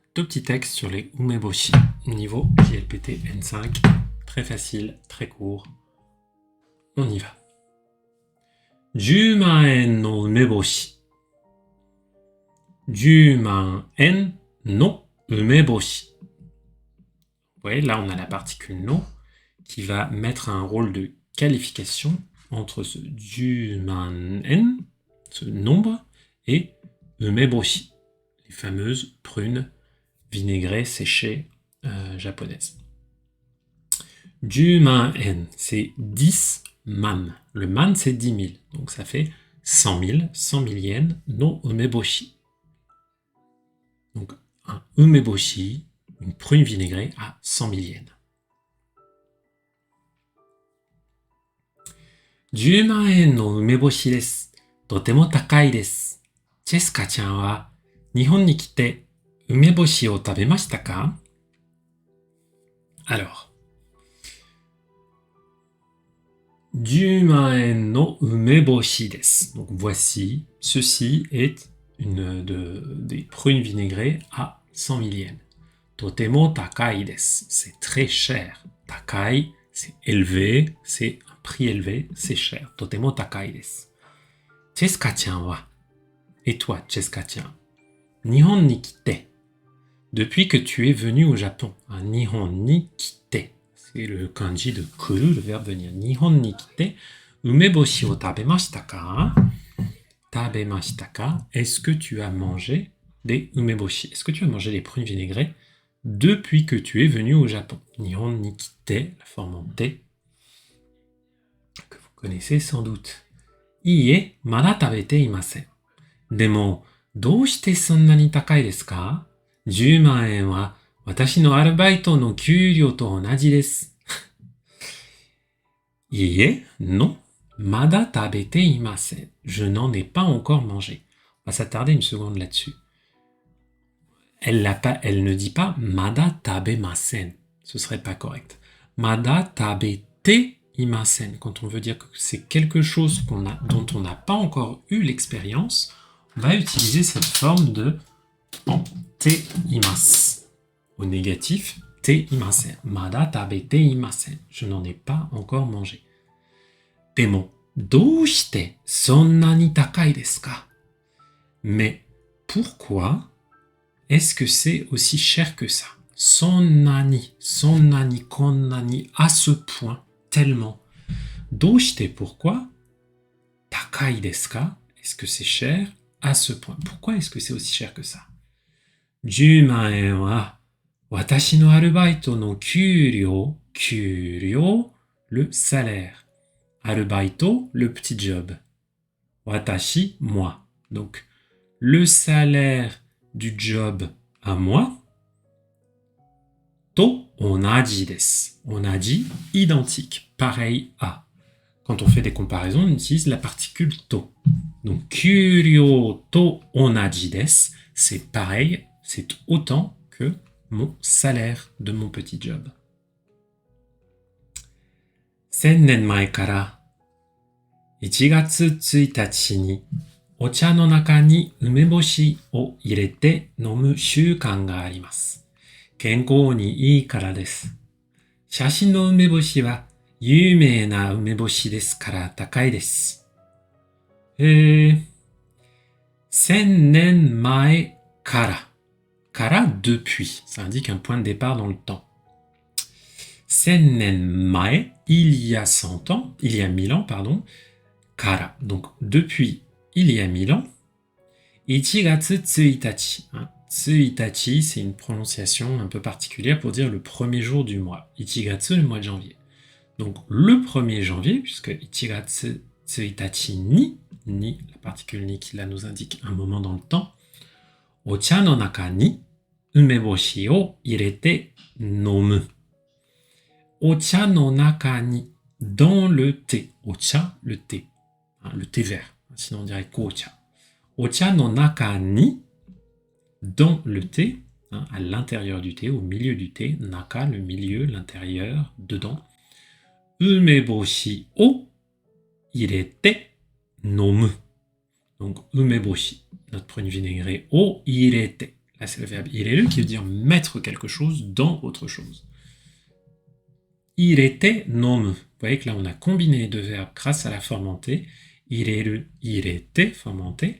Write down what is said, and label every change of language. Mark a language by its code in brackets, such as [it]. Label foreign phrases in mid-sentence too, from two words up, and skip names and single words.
[fr] Deux petits textes sur les umeboshi, niveau JLPT N5. Très facile, très court. On y va. [ja] 10 万円の梅干し。10万円の梅干し。 [fr] Vous voyez, là, on a la particule no qui va mettre un rôle de qualification entre ce 10 万円, ce nombre, et umeboshi, les fameuses prunes vinaigrées séchées japonaises. [ja] 10 万円, [fr] c'est 10 man. Le man, c'est 10 000. Donc ça fait 100 000, 100 000 yens, [ja] の梅干し. [fr] Donc un umeboshi, une prune vinaigrée à 100 000 yens. [ja] 10 万円の梅干しです。とても高いです。チェスカちゃんは日本に来て梅干しを食べましたか? [fr] Alors, [ja] 10万円の梅干しです。 [fr] Donc voici, ceci est des prunes vinaigrées à 100 000 yens. [ja] とても高いです。 [fr] C'est très cher. [ja] 高い, [fr] c'est élevé, c'est un prix élevé, c'est cher. [ja] とても高いです。チェスカちゃんは, [fr] et toi, [ja] チェスカちゃん、日本に来て, [fr] depuis que tu es venu au Japon, [ja] 日本に来て, [fr] c'est le kanji de kuru, le verbe venir. [ja] 日本に来て、梅干しを食べましたか? 食べましたか? [fr] Est-ce que tu as mangé des umeboshi? Est-ce que tu as mangé des prunes vinaigrées depuis que tu es venu au Japon? [ja] 日本に来て, [fr] la forme en te, que vous connaissez sans doute. [ja] いいえ、まだ食べていません。でも、どうしてそんなに高いですか? 10万円は私のアルバイトの給料と同じです。 [fr] いいえ、non, [ja] まだ食べていません。 [fr] Je n'en ai pas encore mangé. On va s'attarder une seconde là-dessus. Elle ne dit pas [ja] まだ食べません. [fr] Ce serait pas correct. [ja] まだ食べていません. [fr] Quand on veut dire que c'est quelque chose dont on n'a pas encore eu l'expérience, on va utiliser cette forme de [ja] ています. [fr] Au négatif, [ja] ていません. まだ食べていません. [fr] Je n'en ai pas encore mangé. [ja] でも、どうしてそんなに高いですか? [fr] Mais pourquoi est-ce que c'est aussi cher que ça? [ja] そんなに、こんなに, [fr] à ce point, tellement. Doushite, pourquoi? [ja] 高いですか? [fr] Est-ce que c'est cher? À ce point. Pourquoi est-ce que c'est aussi cher que ça? [ja] 10 万円は私のアルバイトの給料, [fr] le salaire. Arubaito, le petit job. Watashi, moi. Donc, le salaire du job à moi. [ja] と同じです. [fr] Onaji, identique, pareil à. Quand on fait des comparaisons, on utilise la particule to. Donc, [ja] 給料と同じです, [fr] c'est pareil, c'est autant que mon salaire de mon petit job. [ja] 1000 年前から1月1日にお茶の中に梅干しを入れて飲む習慣があります。健康にいいからです。写真の梅干しは有名な梅干しですから高いです。1000年前から。Kara, [fr] depuis. Ça indique un point de départ dans le temps. [ja] 千年前, [fr] il y a 100 ans, il y a 1000 ans, pardon. Kara, donc depuis il y a 1000 ans. [ja] 一月一日. [fr] Tsuitachi, c'est une prononciation un peu particulière pour dire le premier jour du mois. Ichigatsu, le mois de janvier. Donc le 1er janvier, puisque [ja] 一月一日に, [fr] la particule ni qui là nous indique un moment dans le temps. [ja] お茶の中に梅干しを入れて飲む. お茶の中に, [fr] dans le thé. Ocha, le thé. Le thé vert. Sinon on dirait kocha. [ja] お茶の中に, [fr] dans le thé, à l'intérieur du thé, au milieu du thé. Naka, le milieu, l'intérieur, dedans. [ja] 梅干しを入れて飲む. [fr] Donc umeboshi. Notre prune vinaigrée, [ja] を入れて, [fr] Là, c'est le verbe ireru qui veut dire mettre quelque chose dans autre chose. [ja] 入れて飲む. [fr] Vous voyez que là, on a combiné les deux verbes grâce à la forme en T. [ja] 入れる、入れて, [fr] forme en T.